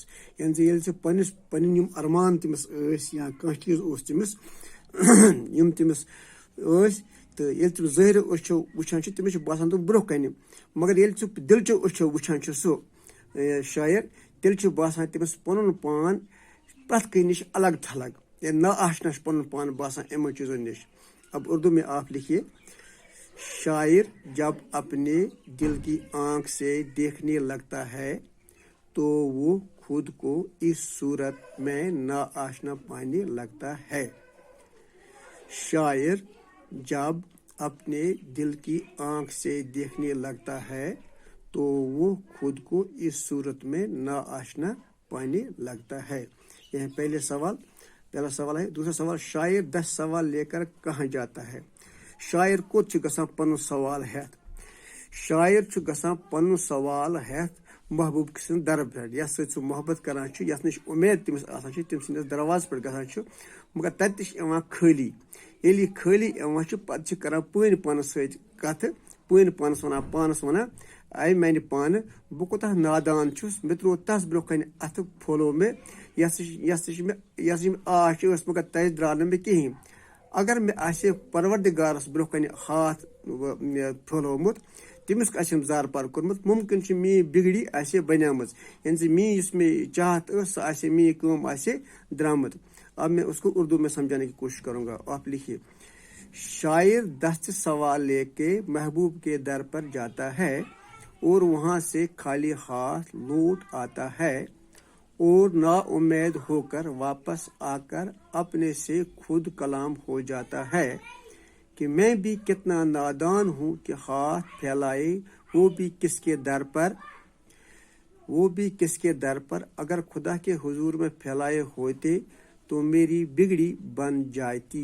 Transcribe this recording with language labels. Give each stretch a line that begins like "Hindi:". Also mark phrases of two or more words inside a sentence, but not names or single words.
Kashmiri: یعنی ییٚلہِ سُہ پنٕنۍ یِم ارمان تٔمِس ٲسۍ یا کانٛہہ چیٖز اوس تٔمِس یِم تٔمِس ٲسۍ، تہٕ ییٚلہِ تِم ظٲہرِ أچھو وٕچھان چھُ تٔمِس چھُ باسان تِم برونٛہہ کنہِ، مگر ییٚلہِ سُہ دلچو أچھو وٕچھان چھُ سُہ شاعر، تیٚلہِ چھُ باسان تٔمِس پنُن پان پرٛٮ۪تھ کُنہِ نِش الگ تھلگ، یا ناآشنا چھُ پنُن پان باسان یِمو چیٖزو نِش.
Urdu: اب اردو میں آپ لکھیے، شاعر جب اپنے دل کی آنکھ سے دیکھنے لگتا ہے تو وہ خود کو اس صورت میں ناآشنا پانے لگتا ہے. شاعر جب اپنے دل کی آنکھ سے دیکھنے لگتا ہے تو وہ خود کو اس صورت میں ناآشنا پانے لگتا ہے. یہ پہلا سوال ہے. دوسرا سوال، شاعر 10 سوال لے کر کہاں جاتا ہے؟
Kashmiri: شاعر کوٚت چھُ گژھان پنُن سوال ہٮ۪تھ؟ شاعر چھُ گژھان پنُن سوال ہٮ۪تھ محبوب سٕنٛدِ درٕ پٮ۪ٹھ، یتھ سۭتۍ سُہ محبت کران چھُ، یتھ نِش اُمید تٔمِس آسان چھِ، تٔمۍ سٕنٛدِس دروازس پٮ۪ٹھ گژھان چھُ، مگر تتہِ تہِ چھِ یِوان خٲلی. ییٚلہِ یہِ خٲلی یِوان چھُ، پتہٕ چھِ کران پٲنۍ پانس سۭتۍ کتھٕ، پٲنۍ پانس ونان، اے میانہِ پانہٕ بہٕ کوٗتاہ نادان چھُس، مےٚ ترٛوو تس برونٛہہ کنہِ اتھٕ پھۄلو مےٚ، یۄس یہِ آش ٲس مگر تتہِ درٛاو نہٕ مےٚ کِہینۍ. اگر مےٚ آسہِ پروردگارس برونٛہہ کنہِ ہاتھ پھۄلومُت، تٔمِس آسٮ۪م زارپار کوٚرمُت، ممکن چھُ میٲنۍ بِگڑی آسہِ بنیمٕژ، یعنی زِ میٲنۍ یُس مےٚ چاہت ٲس سۄ آسہِ میٲنۍ کٲم آسہِ درامٕژ.
Urdu: اب میں اس کو اردو میں سمجھانے کی کوشش کروں گا. آپ لکھیے، شاعر 10 سوال لے کے محبوب کے در پر جاتا ہے اور وہاں سے خالی ہاتھ لوٹ آتا ہے، اور نا امید ہو کر واپس آ کر اپنے سے خود کلام ہو جاتا ہے کہ میں بھی کتنا نادان ہوں کہ ہاتھ پھیلائے وہ بھی کس کے در پر اگر خدا کے حضور میں پھیلائے ہوتے تو میری بگڑی بن جاتی.